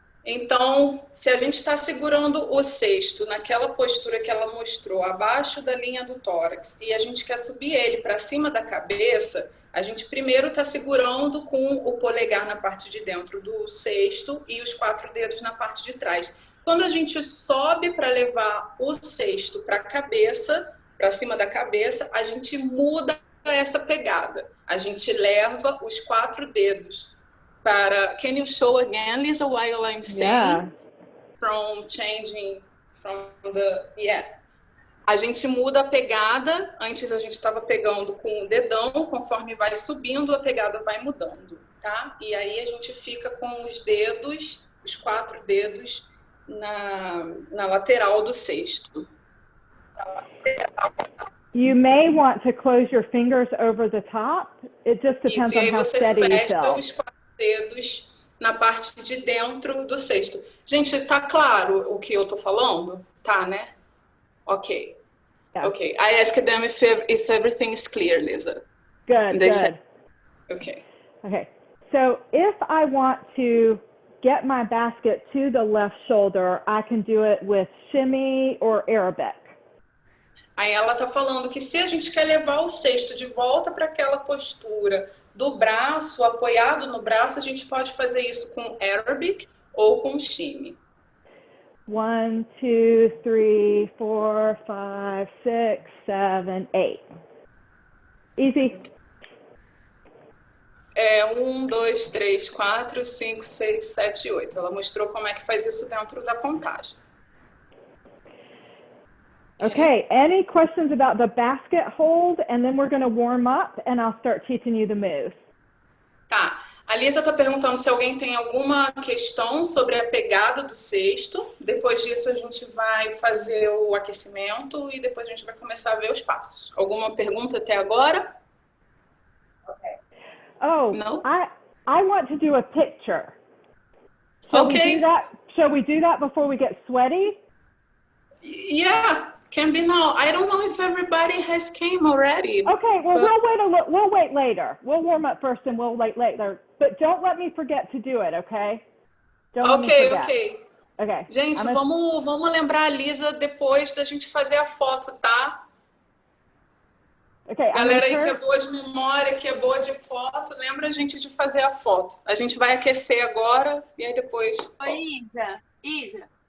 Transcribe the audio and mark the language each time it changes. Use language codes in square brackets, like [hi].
[pt] Então, se a gente está segurando o cesto naquela postura que ela mostrou, abaixo da linha do tórax, e a gente quer subir ele para cima da cabeça, a gente primeiro está segurando com o polegar na parte de dentro do cesto e os 4 dedos na parte de trás. Quando a gente sobe para levar o cesto para a cabeça, para cima da cabeça, a gente muda essa pegada. A gente leva os 4 dedos para... [en] Can you show again, Lisa, while I'm saying? From changing from the... [pt] A gente muda a pegada. Antes a gente estava pegando com o dedão, conforme vai subindo, a pegada vai mudando, tá? E aí a gente fica com os dedos, os 4 dedos, na lateral do cesto. [en] You may want to close your fingers over the top. It just depends on how steady you feel. [pt] Os 4 dedos na parte de dentro do cesto. Gente, tá claro o que eu tô falando? Tá, né? Ok. Yeah. Okay. [en] I asked them if everything is clear, Lisa. Good, They good. said, okay. Okay. So if I want to get my basket to the left shoulder, I can do it with shimmy or Arabic. [pt] Aí ela tá falando que se a gente quer levar o cesto de volta para aquela postura do braço, apoiado no braço, a gente pode fazer isso com Arabic ou com shimmy. [en] 1, 2, 3, 4, 5, 6, 7, 8. Easy. 1, 2, 3, 4, 5, 6, 7, 8. [pt] Ela mostrou como é que faz isso dentro da contagem. [en] Okay, any questions about the basket hold? And then we're going to warm up and I'll start teaching you the moves. [pt] Tá. A Lisa está perguntando se alguém tem alguma questão sobre a pegada do cesto. Depois disso, a gente vai fazer o aquecimento e depois a gente vai começar a ver os passos. Alguma pergunta até agora? Oh, [en] No? I want to do a picture. Shall we do that before we get sweaty? Yeah, can be now. I don't know if everybody has came already. Okay, well, we'll wait later. We'll warm up first and we'll wait later. But don't let me forget to do it, okay? Ok. Okay. [pt] Gente, vamos lembrar a Lisa depois da gente fazer a foto, tá? [en] Okay, [pt] Galera aí que é boa de memória, que é boa de foto, lembra a gente de fazer a foto. A gente vai aquecer agora e aí depois... Oi, Isa.